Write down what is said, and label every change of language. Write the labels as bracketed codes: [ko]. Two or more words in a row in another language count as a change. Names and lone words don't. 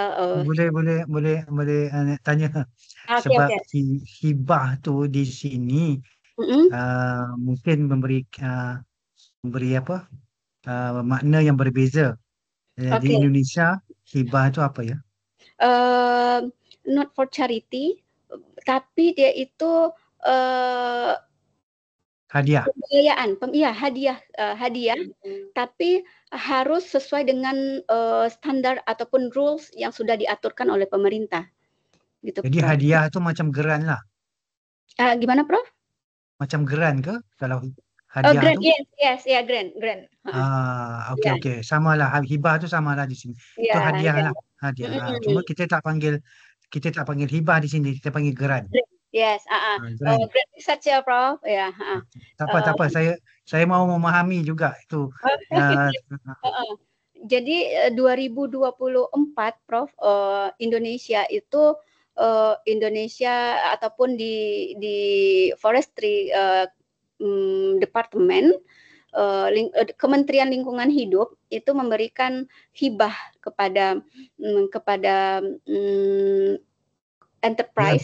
[ms] Boleh tanya oke sebab oke, hibah tu di sini mhm, mungkin memberi apa makna yang berbeza. Di oke. Indonesia hibah itu apa ya? [en] Not for charity, [id] tapi dia itu, eee, Hadiah. pembiayaan, iya hadiah, hadiah, tapi harus sesuai dengan, standar ataupun rules yang sudah diaturkan oleh pemerintah, gitu [ms] Jadi Prof. hadiah itu macam geran lah. [id] Gimana Prof? [ms] Macam geran ke kalau Oh hadiah grant, tu? [en] yes yes, ya grant grant, heeh, [ms] Okey iya okey. Samalah hibah tu samalah di sini. [id] Itu iya hadiah iya, lah, hadiah. Cuma mhm. [ms] kita tak panggil hibah di sini, kita panggil geran. [en] Grant, yes, heeh, [ms] Geran. [en] grant research [id] ya Prof, ya, heeh, [ms] Tak apa tak apa. [id] Saya mau memahami juga itu. oke, Ya, heeh. Jadi 2024 Prof, Indonesia itu Indonesia ataupun di forestry departemen Kementerian Lingkungan Hidup itu memberikan hibah kepada enterprise